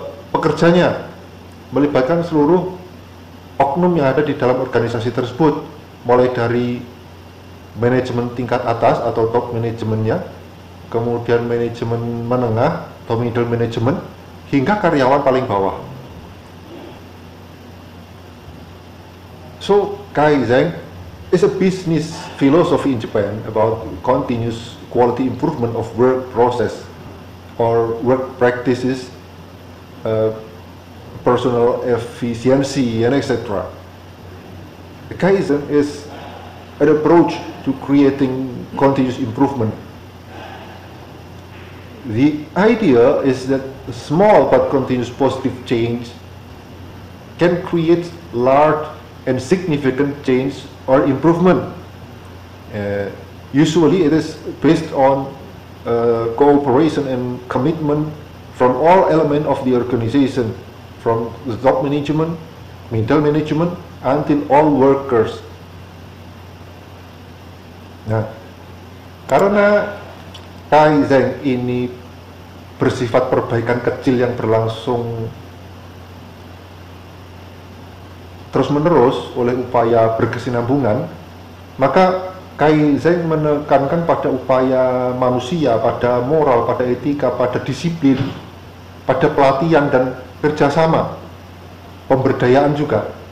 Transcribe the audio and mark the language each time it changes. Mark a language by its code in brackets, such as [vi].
[id] pekerjanya, melibatkan seluruh oknum yang ada di dalam organisasi tersebut, mulai dari manajemen tingkat atas atau top manajemennya, kemudian manajemen menengah atau middle management, hingga karyawan paling bawah. [en] So, Kaizen is a business philosophy in Japan about continuous quality improvement of work process or work practices, personal efficiency, and etc. Kaizen is an approach to creating continuous improvement. The idea is that small but continuous positive change can create large and significant change or improvement. Usually it is based on cooperation and commitment from all elements of the organization, from the top management, middle management, until all workers. [id] Nah, karena Kaizen ini bersifat perbaikan kecil yang berlangsung terus-menerus oleh upaya berkesinambungan, maka Kaizen menekankan pada upaya manusia, pada moral, pada etika, pada disiplin, pada pelatihan dan kerjasama, pemberdayaan juga.